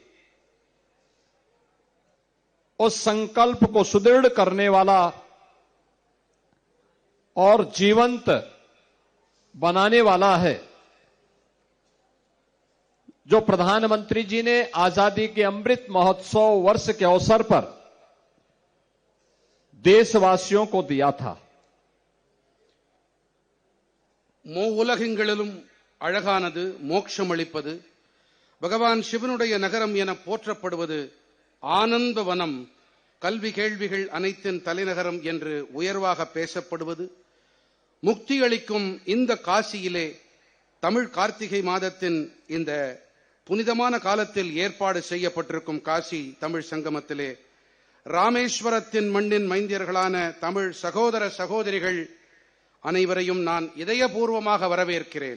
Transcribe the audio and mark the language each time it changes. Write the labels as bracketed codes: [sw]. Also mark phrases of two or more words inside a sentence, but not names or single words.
[hi] उस संकल्प को सुदृढ़ करने वाला और जीवंत बनाने वाला है जो प्रधानमंत्री जी ने आजादी के अमृत महोत्सव वर्ष के अवसर पर देशवासियों को दिया था। [ta] மூவுலகெங்கிலும் அழகானது மோட்சமளிப்பது பகவான் சிவனுடைய நகரம் என போற்றப்படுவது ஆனந்தவனம் கல்வி கேள்விகள் அனைத்தின் தலைநகரம் என்று உயர்வாக பேசப்படுவது முக்தி அளிக்கும் இந்த காசியிலே தமிழ் கார்த்திகை மாதத்தின் இந்த புனிதமான காலத்தில் ஏற்பாடு செய்யப்பட்டிருக்கும் காசி தமிழ் சங்கமத்திலே ராமேஸ்வரத்தின் மண்ணின் மைந்தியர்களான தமிழ் சகோதர சகோதரிகள் அனைவரையும் நான் இதயபூர்வமாக வரவேற்கிறேன்.